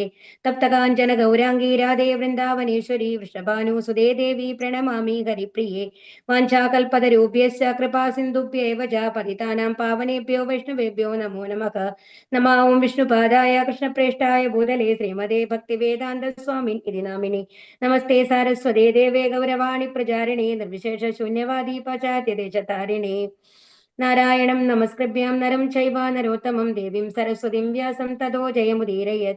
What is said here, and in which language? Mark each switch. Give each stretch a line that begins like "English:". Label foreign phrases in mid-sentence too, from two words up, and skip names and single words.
Sanskrit: തപ്തകാഞ്ചന ഗൗരാംഗീ രാധേ വൃന്ദാവനേശ്വരി വൃഷഭാനുസുതേ ദേവി പ്രണമാമി ഹരിപ്രിയേ. വാഞ്ചാകൽപതരൂപ്യശ്ച കൃപാ സിന്ധുഭ്യേവ ച പതിതാനാം പാവനേഭ്യോ വൈഷ്ണവേഭ്യോ നമോ നമഃ. നമോ വിഷ്ണുപാദായ കൃഷ്ണപ്രേഷ്ഠായ ഭൂതലേ ശ്രീമതേ ഭക്തിവേദാന്ത സ്വാമിൻ ഇതി നാമിനി. നമസ്തേ സാരസ്വതേ ദേവേ ഗൗരവാണി പ്രചാരിണേ നിർവിശേഷ ശൂന്യവാദി പാശ്ചാത്യദേശതാരിണേ. നാരായണം നമസ്കൃഭ്യം നരം ചൈവ നരോത്തമം ദേവീം സരസ്വതിം വ്യാസം തതോ ജയമുദീരയത്.